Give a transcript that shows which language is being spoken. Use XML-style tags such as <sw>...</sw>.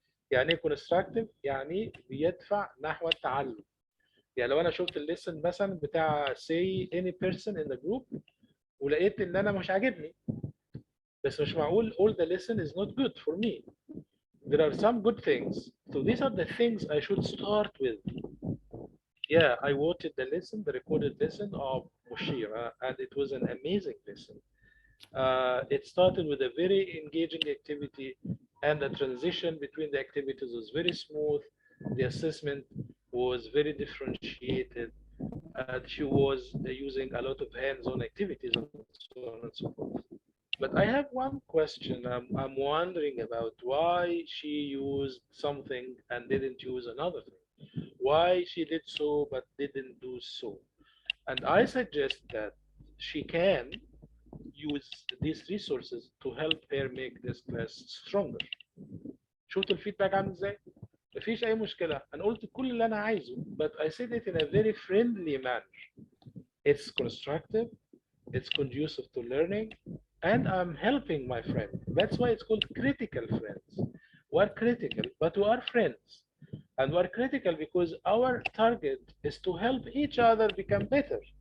<ar>يعني ايه constructive؟ يعني بيدفع نحو التعلم. يعني لو انا شفت الليسن مثلا بتاع</ar> <en>say any person in the group</en> <ar>ولقيت ان انا مش عاجبني، بس مش معقول</ar> <en>all the lesson is not good for me. There are some good things. So these are the things I should start with. Yeah, I watched the recorded lesson of Mushira, and it was an amazing lesson. It started with a very engaging activity, and the transition between the activities was very smooth. The assessment was very differentiated. She was using a lot of hands-on activities and so on and so forth. But I have one question. I'm wondering about why she used something and didn't use another thing. Why she did so but didn't do so. And I suggest that she can use these resources to help her make this class stronger.</en> <ar>شفتوا الفيدباك عامل ازاي؟ مفيش أي مشكلة، أنا قلت كل اللي أنا عايزه</ar> <en>but I said it in a very friendly manner. It's constructive, it's conducive to learning, and I'm helping my friend. That's why it's called critical friends. We're critical, but we are friends. And we're critical because our target is to help each other become better.</en>